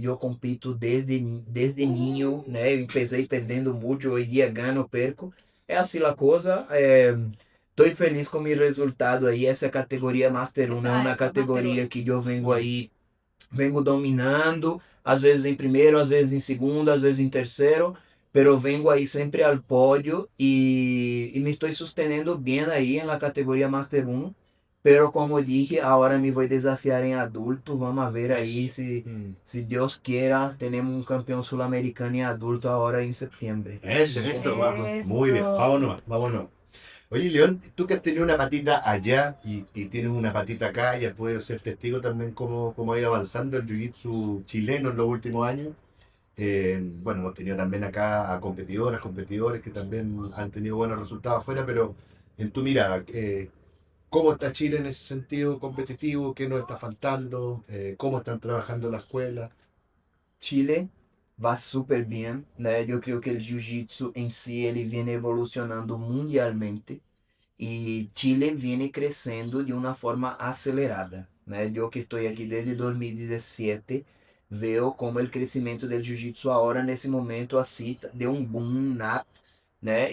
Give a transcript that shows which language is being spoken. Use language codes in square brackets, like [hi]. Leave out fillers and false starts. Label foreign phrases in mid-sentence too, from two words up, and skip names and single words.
[pt] Eu compito desde ninho, né? Eu comecei perdendo muito, hoje dia ganho, perco. É assim a coisa. Estou feliz com o meu resultado aí. Essa categoria Master 1 é uma categoria que eu vengo dominando, às vezes em primeiro, às vezes em segundo, às vezes em terceiro. Pero vengo aí sempre ao pódio e me estou sustentando bem aí na categoria Master 1. [es] Pero como dije, [pt] agora me vou desafiar em adulto. Vamos ver aí se Deus queira, temos um campeão sul-americano em adulto agora em setembro. [es] Eso, muy bien, vámonos. Oye, León, tú que has tenido una patita allá y tienes una patita acá, ya puedes ser testigo también cómo ha ido avanzando el jiu-jitsu chileno en los últimos años. Bueno, hemos tenido también acá a competidores que también han tenido buenos resultados afuera, pero en tu mirada, ¿cómo está Chile en ese sentido competitivo? ¿Qué nos está faltando? ¿Cómo están trabajando la escuela? [pt] Chile va super bem, né? Eu creio que o jiu-jitsu em si ele vem evolucionando mundialmente e Chile vem crescendo de uma forma acelerada, né? Eu que estou aqui desde 2017 veo como o crescimento do jiu-jitsu agora nesse momento assim deu um boom né?